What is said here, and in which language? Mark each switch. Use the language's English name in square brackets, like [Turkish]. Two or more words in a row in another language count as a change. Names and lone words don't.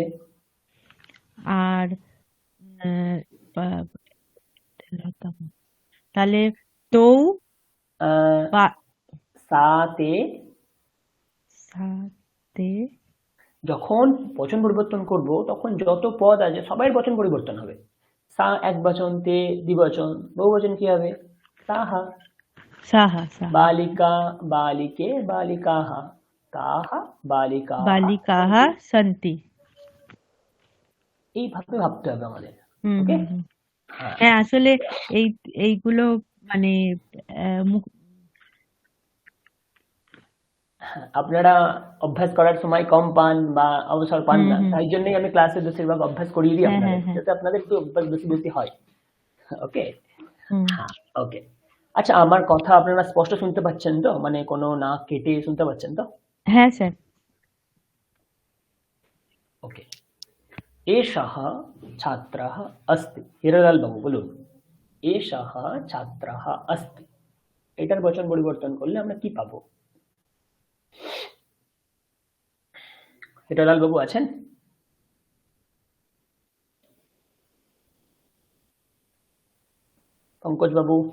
[Bangla] আর তাহলে তৌ বা [Sanskrit] সাতে, সাতে। [Bangla] যখন বচন পরিবর্তন করব তখন যত পদ আছে সবাই বচন পরিবর্তন হবে। সা এক বচন, তে দ্বিবচন, বহুবচন কি হবে? [Sanskrit] সাহা। सः सः बालिका बालिके बालिकाः काः बालिकाः बालिकाः सन्ति [Bangla] এইভাবে ভাবতে হবে আমাদের। হুম ওকে, হুম হুম। হ্যাঁ হ্যাঁ আসলে এইগুলো মানে হ্যাঁ, আপনারা অভ্যাস করার সময় কম পান বা অবসর পান হুম না, হুম তাই জন্যই আমি ক্লাসে বেশিরভাগ অভ্যাস করিয়ে দিই হ্যাঁ আপনাদের, হ্যাঁ হ্যাঁ যাতে আপনাদের একটু অভ্যাস বেশি বেশি হয়। ওকে, হুম হ্যাঁ ওকে। আচ্ছা, আমার কথা আপনারা স্পষ্ট শুনতে পাচ্ছেন তো, মানে কোনো নাক কেটে শুনতে পাচ্ছেন তো? হ্যাঁ স্যার [Sanskrit] ওকে। एषः छात्रः अस्ति। [Bangla] হিরালাল বাবু বলুন, [Sanskrit] এষः ছাত্রः अस्ति। [Bangla] এটার বচন পরিবর্তন করলে আমরা কি পাবো? হিরালাল বাবু আছেন? পঙ্কজ বাবু?